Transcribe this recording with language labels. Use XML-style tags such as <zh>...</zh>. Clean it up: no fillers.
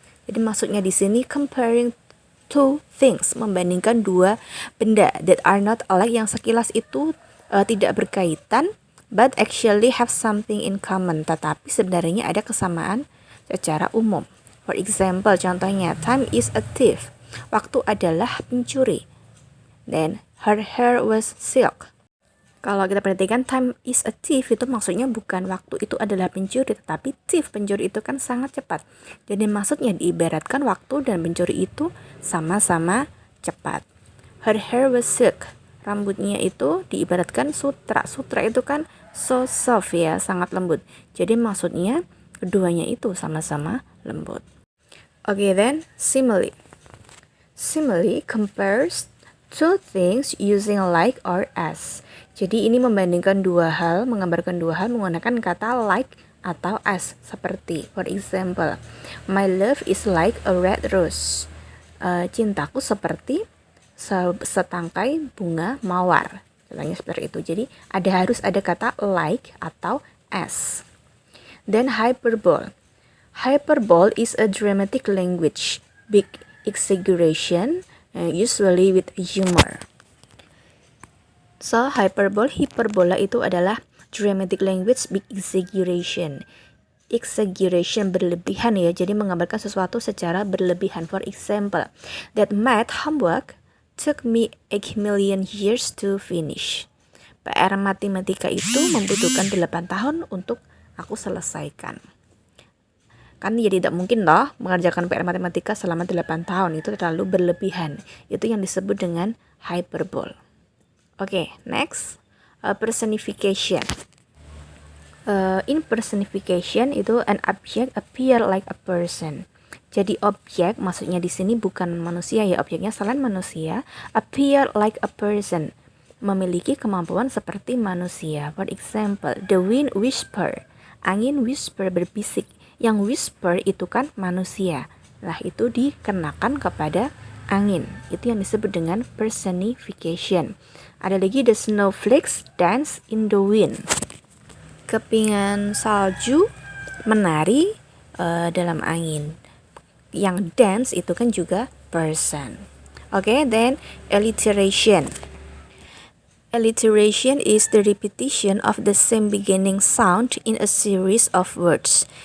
<id>Jadi maksudnya di sini</id> <en>comparing two things,</en> <id>membandingkan dua benda</id> <en>that are not alike,</en> <id>yang sekilas itu tidak berkaitan,</id> <en>but actually have something in common,</en> <id>tetapi sebenarnya ada kesamaan secara umum.</id> <en>For example,</en> <id>contohnya,</id> <en>time is a thief.</en> <id>Waktu adalah pencuri.</id> <en>Then, her hair was silk.</en> <id>Kalau kita perhatikan,</id> <en>time is a thief</en> <id>itu maksudnya bukan waktu itu adalah pencuri, tetapi thief, pencuri itu kan sangat cepat. Jadi maksudnya diibaratkan waktu dan pencuri itu sama-sama cepat.</id> <en>Her hair was silk.</en> <id>Rambutnya itu diibaratkan sutra. Sutra itu kan</id> <en>so soft</en> <id>ya, sangat lembut. Jadi maksudnya keduanya itu sama-sama lembut.</id> <en>Okay, then simile. Simile compares two things using like or as.</en> <id>Jadi ini membandingkan dua hal, menggambarkan dua hal menggunakan kata like atau as. Seperti,</id> <en>for example, my love is like a red rose.</en> <id>Cintaku seperti setangkai bunga mawar. Contohnya seperti itu. Jadi harus ada kata like atau as.</id> <en>Then hyperbole. Hyperbole is a dramatic language, big exaggeration, usually with humor. So hyperbola</en> <id>itu adalah</id> <en>dramatic language, big exaggeration.</en> <id>Exaggeration berlebihan ya, jadi menggambarkan sesuatu secara berlebihan.</id> <en>For example, that math homework took me 8 million years to finish.</en> <id>PR matematika itu membutuhkan 8 tahun untuk aku selesaikan. Kan jadi tidak mungkin loh mengerjakan PR matematika selama 8 tahun, itu terlalu berlebihan. Itu yang disebut dengan hyperbole.</id> <en>Okay, next, personification. In personification</en> <id>itu</id> <en>an object appear like a person.</en> <id>Jadi objek maksudnya di sini bukan manusia ya, objeknya selain manusia,</id> <en>appear like a person,</en> <id>memiliki kemampuan seperti manusia.</id> <en>For example, the wind whisper.</en> <id>Angin</id> <en>whisper,</en> <id>berbisik. Yang whisper itu kan manusia. Nah, itu dikenakan kepada angin. Itu yang disebut dengan personification. Ada lagi</id> <en>the snowflakes dance in the wind.</en> <id>Kepingan salju menari dalam angin. Yang dance itu kan juga person.</id> <en>Okay, then alliteration. Alliteration is the repetition of the same beginning sound in a series of words.</en>